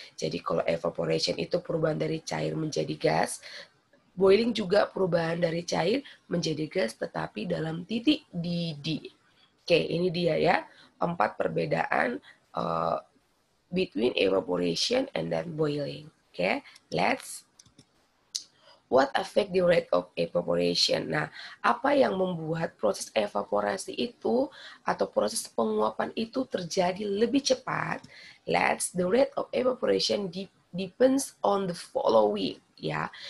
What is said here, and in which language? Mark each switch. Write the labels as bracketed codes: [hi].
[id] Jadi kalau evaporation itu perubahan dari cair menjadi gas, boiling juga perubahan dari cair menjadi gas, tetapi dalam titik didih. Oke, ini dia ya, 4 perbedaan between evaporation and then boiling. [en] Oke, let's what affect the rate of evaporation? [id] Nah, apa yang membuat proses evaporasi itu atau proses penguapan itu terjadi lebih cepat? [en] The rate of evaporation depends on the following, ya.